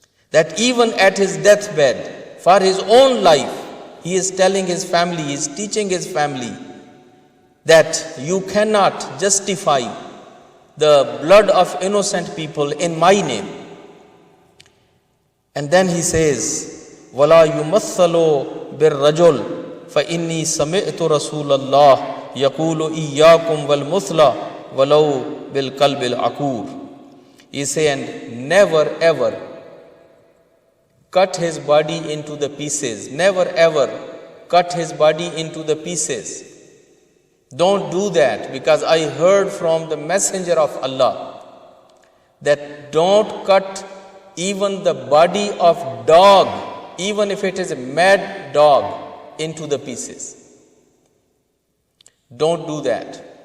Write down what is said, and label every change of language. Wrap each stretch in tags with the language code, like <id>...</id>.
<en>That even at his deathbed, for his own life, he is telling his family, he is teaching his family that you cannot justify the blood of innocent people in my name. And then he says,</en> <ar>وَلَا يُمَثَّلُ بِالرَّجُلِ فَإِنِّي سَمِعْتُ رَسُولَ اللَّهِ يَقُولُ إِيَّاكُمْ وَالْمُثْلَ وَلَوْ بِالْقَلْبِ الْعَقُورِ.</ar> <en>He say, and never ever cut his body into the pieces. Never ever cut his body into the pieces. Don't do that, because I heard from the messenger of Allah that don't cut even the body of dog, even if it is a mad dog, into the pieces. Don't do that.</en>